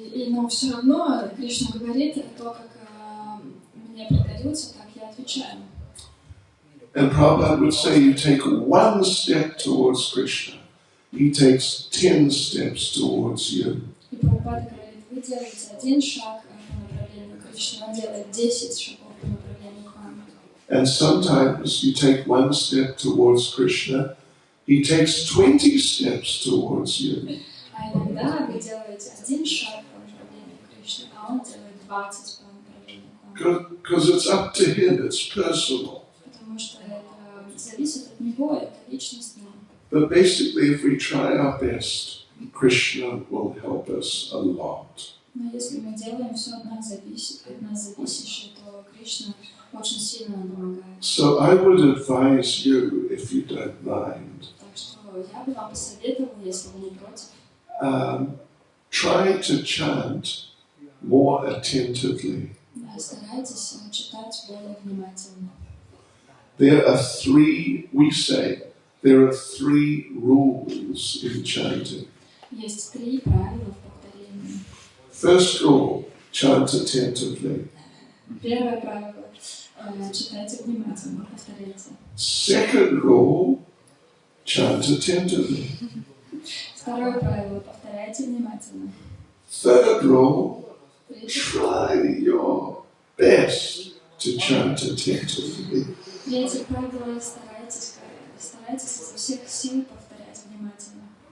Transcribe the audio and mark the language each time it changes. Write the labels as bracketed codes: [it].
[ru] Но все равно Кришна говорит, то, как мне предаются, так я отвечаю. [en] And Prabhupada would say, you take 1 step towards Krishna, he takes 10 steps towards you. [ru] И Прабхупада говорит, вы делаете 1 шаг по направлению к Кришне, он делает 10 шагов по направлению к вам. [en] And sometimes you take 1 step towards Krishna, he takes 20 steps towards you. [ru] А иногда вы делаете 1 шаг по направлению к Кришне, а он делает 20 по направлению к вам. [en] Because it's up to him, it's personal. [ru] Потому что это зависит от него, это личностно. [en] But basically, if we try our best, Krishna will help us a lot. [ru] Но если мы делаем все от нас зависящее, то Кришна очень сильно нам помогает. [en] So I would advise you, if you don't mind, [ru] Так что я бы вам посоветовала, если вы не против, [en] try to chant more attentively. [ru] старайтесь читать более внимательно. [en] There are 3 rules in chanting. [ru] Есть 3 правила в повторении. [en] First rule, chant attentively. [ru] Первое правило читайте внимательно, повторяйте. [en] Second rule, chant attentively. [ru] Второе правило повторяйте внимательно. [en] Third rule, try your best to chant attentively. [ru] Третье правило старайтесь изо всех сил повторять внимательно.